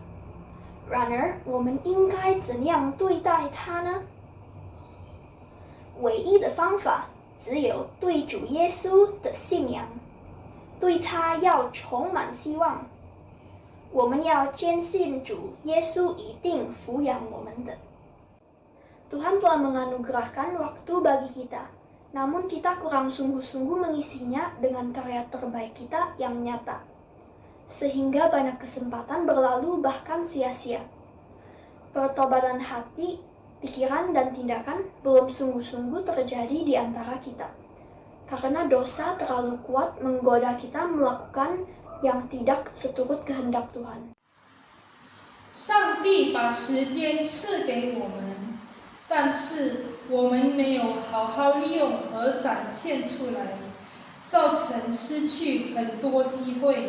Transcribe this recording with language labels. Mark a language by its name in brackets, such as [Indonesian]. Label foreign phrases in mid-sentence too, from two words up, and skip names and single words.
[Chinese] 然而，我们应该怎样对待它呢？唯一的方法只有对主耶稣的信仰，对他要充满希望。我们要坚信主耶稣一定抚养我们的。 [Indonesian] Tuhan telah menganugerahkan waktu bagi kita, namun kita kurang sungguh-sungguh mengisinya dengan karya terbaik kita yang nyata. Sehingga banyak kesempatan berlalu bahkan sia-sia. Pertobatan hati, pikiran, dan tindakan belum sungguh-sungguh terjadi di antara kita. Karena dosa terlalu kuat menggoda kita melakukan yang tidak seturut kehendak Tuhan. [Chinese] 上帝把时间赐给我们，但是我们没有好好利用和展现出来，造成失去很多机会。